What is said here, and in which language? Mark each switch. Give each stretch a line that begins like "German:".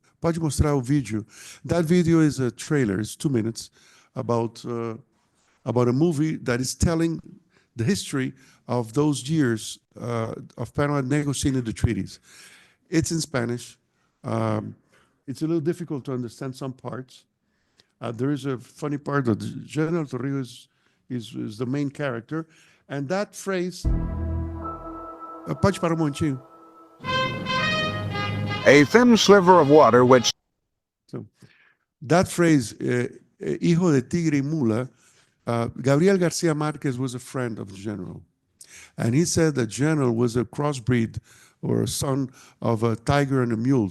Portuguese: Pode mostrar o vídeo.
English: That video is a trailer, it's 2 minutes, about a movie that is telling the history of those years of Panama negotiating the treaties. It's in Spanish. It's a little difficult to understand some parts. There is a funny part that General Torrijos is the main character. And that phrase,
Portuguese: pode parar momentinho.
English: A thin sliver of water which... So, that phrase,
Spanish: hijo de tigre y mula,
English: Gabriel Garcia Marquez was a friend of the general. And he said that general was a crossbreed or a son of a tiger and a mule.